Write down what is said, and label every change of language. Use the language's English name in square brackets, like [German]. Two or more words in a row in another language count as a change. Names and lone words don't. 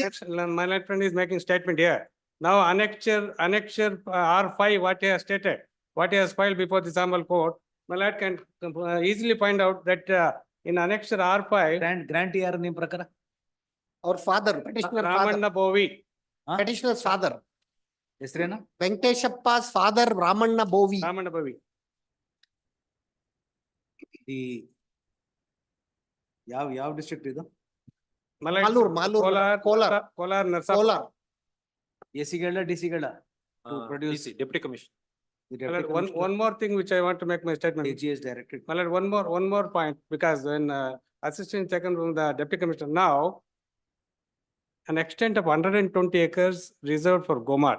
[English] My lord friend is making statement here. Now annexure R5, what he has stated, what he has filed before the Sambal court, my lord can easily find out that in annexure R5. [Kannada] ಗ್ರಾಂಟ್ ಯಾರ ನೇಮ್ ಪ್ರಕಾರ? [English] Our father, petitioner father, Ramanna Bovi. petitioner's father, [Kannada] ಹೆಸರೇನ? [English] Venkateshappa's father, Ramanna Bovi. Ramanna Bovi. [Kannada] The ಯಾವ district ಇದು? [English] Malur, Kolar, Narsapur. Kolar. AC DC to produce. Deputy Commissioner. The My lord, Deputy one Commissioner, more thing which I want to make my statement. AG is directed. My lord, one more point, because when assistant second from the deputy commissioner now, an extent of 120 acres reserved for Gomar.